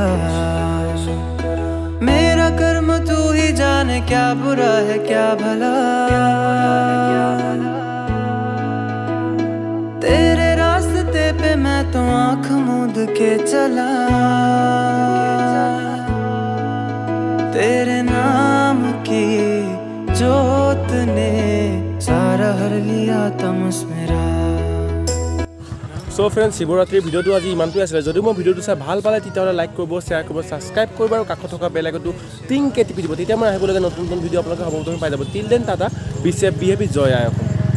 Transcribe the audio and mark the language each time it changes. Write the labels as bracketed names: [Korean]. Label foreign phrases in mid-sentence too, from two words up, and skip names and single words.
[Hindi] मेरा कर्म तू ही जाने क्या बुरा है क्या भला तेरे रास्ते पे मैं तो आँख मूंद के चला तेरे नाम की जोत ने सारा हर लिया तमस मेरा [English] So friends [Assamese] শিৱৰাত্ৰিৰ ভিডিঅ'টো আজি ইমানটোৱে আছিলে যদি মই ভিডিঅ'টো চাই ভাল পালে তেতিয়াহ'লে লাইক কৰিব শ্বেয়াৰ কৰিব ছাবস্ক্ৰাইব কৰিব আৰু কাষত থকা [English] bell icon [Assamese] টিংকে টিপি দিব তেতিয়া মই আহিবলগীয়া নতুন ভিডিঅ' আপোনালোকে সৰ্বপ্ৰথমে পাই যাব [English] till then tata be safe be happy [Assamese] জয় আই অসম